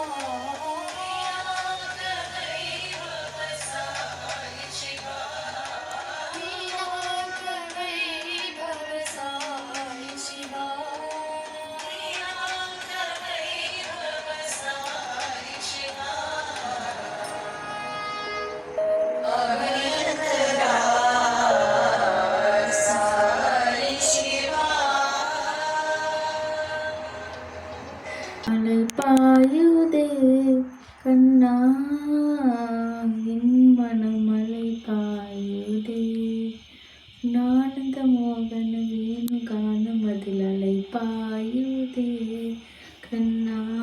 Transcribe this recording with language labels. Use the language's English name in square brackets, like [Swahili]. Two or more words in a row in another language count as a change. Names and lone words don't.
[Sanskrit] विनाक वैभव साई शिवा विनाक वैभव साई शिवा विनाक वैभव साई शिवा भयंकरा साई शिवा [Tamil] மலை பாயுதே கண்ணா என் மனமலை பாயுதே நானந்த மோகன வேணு கான மதில் அலை பாயுதே கண்ணா